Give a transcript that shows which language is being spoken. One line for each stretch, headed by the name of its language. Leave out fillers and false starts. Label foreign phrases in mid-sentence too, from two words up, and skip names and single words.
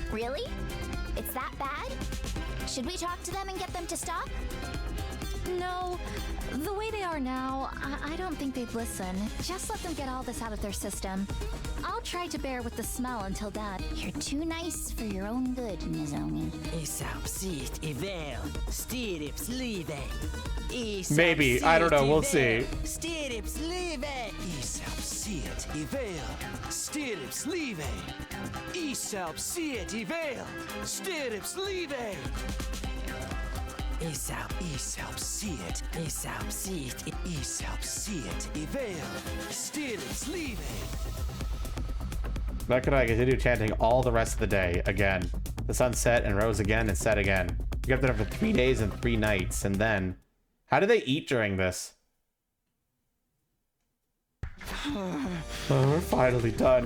English: Really? It's that bad? Should we talk to them and get them to stop? No, the way they are now, I don't think they'd listen. Just let them get all this out of their system. I'll try to bear with the smell until then. You're too nice for your own good, Nozomi. Isabsit ivel, stirrips live. Maybe, I don't know, we'll see. Stirrips live. Isabsit ivel. Stirrips live. Isabsit ivel. Stirrips live. Isabsit. Isabsit ivel. Stirrips live. That could I continue chanting all the rest of the day again. The sun set and rose again and set again. We kept it up for 3 days and 3 nights, and then... How do they eat during this? Oh, we're finally done.